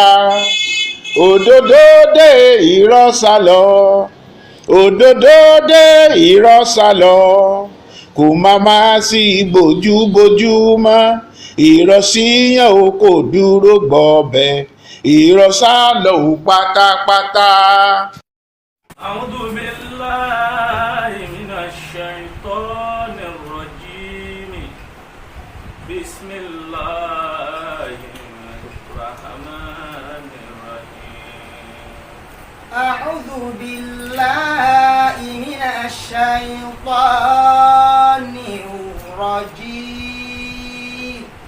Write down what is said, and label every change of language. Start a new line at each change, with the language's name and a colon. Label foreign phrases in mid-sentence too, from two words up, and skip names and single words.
Yoruba: òdodo dé irọ́ sálọ, òdodo dé irọ́ sálọ, kò má sí bójúbójú mọ́, irọ́ síyàn ó kò dúró gbọ̀bẹ̀, irọ́ sálọ ó pátápátá.
Arabic: أعوذ بالله من الشيطان الرجيم. بسم الله الرحمن الرحيم. أعوذ بالله من الشيطان الرجيم.